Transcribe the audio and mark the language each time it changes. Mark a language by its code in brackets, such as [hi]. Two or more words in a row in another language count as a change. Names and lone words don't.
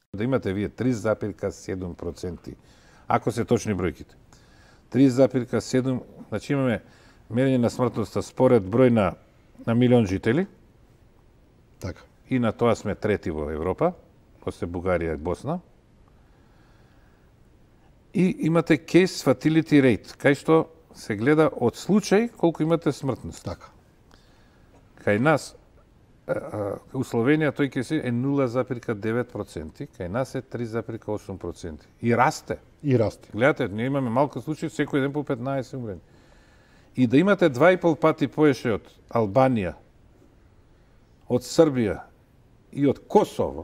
[mk] Да имате вие 3,7%, ако се точни бројките. 3,7, значи имаме мерење на смртноста според број на милион жители. Така. И на тоа сме трети во Европа, после Бугарија и Босна. И имате [en] case fatality rate, [mk] кај што се гледа од случај колку имате смртност. Така. Кај нас, у Словенија тој ќе се е 0,9%, кај нас е 3,8%. И расте. И расте. Гледате, ние имаме малку случаи, секој ден по 15 умрени. И да имате 2,5 пати поеше од Албанија, од Србија и од Косово.